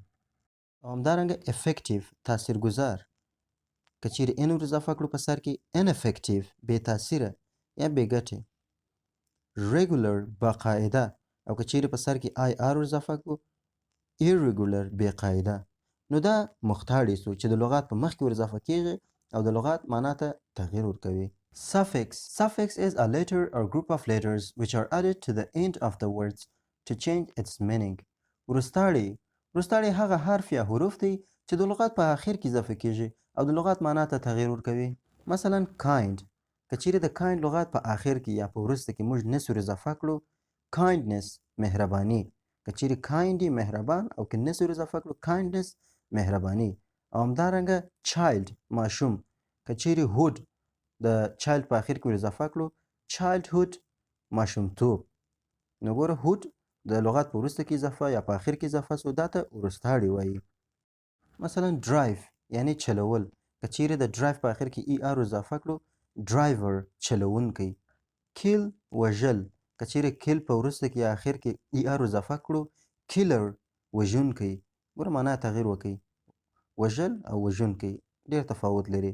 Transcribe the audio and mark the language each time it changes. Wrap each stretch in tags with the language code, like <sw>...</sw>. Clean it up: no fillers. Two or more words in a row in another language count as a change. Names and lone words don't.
<ps>او همدارنګه effective تاثیرګذار که چیرې n ور اضافه کړو په سر کې ineffective بې تاثیره یا بې ګټې. regular باقاعده او که چیرې په سر کې ir ور اضافه کړو irregular بې قاعده نو دا مختاړی سو چې د لغت په مخ کې ور اضافه کیږي او د لغت معنا ته تغییر ورکوي.</ps> <en>Suffix is a letter or group of letters which are added to the end of the words to change its meaning.</en> <ps>وروستاړی هغه حرف یا حروف دی چې د لغت په آخر کې اضافه کیږي او د لغت معنا ته تغییر ورکوي. مثلا kind که چیرې د kind لغت په آخر کې یا په وروسته کې موږ نس ور اضافه کړو kindness مهرباني که چیرې kind مهربان او که نس ور اضافه کړو kindness مهرباني. او همدارنګه child ماشوم که چیرې hood د child په آخر کې ور اضافه کړو childhood ماشومتوب نو ګوره hood د لغت په وروسته کې اضافه یا په آخر کې اضافه سو دا ته وروستاړی وایي. مثلا drive یعنی چلول که چیرې د drive په آخر کې er اضافه کړو driver چلونکی. kill وژل که چیرې kill په وروسته کې آخر کې er اضافه کړو killer وژونکی. ګوره معنا تغییر وکړي وژل او وژونکی ډېر تفاوت لري.</ps>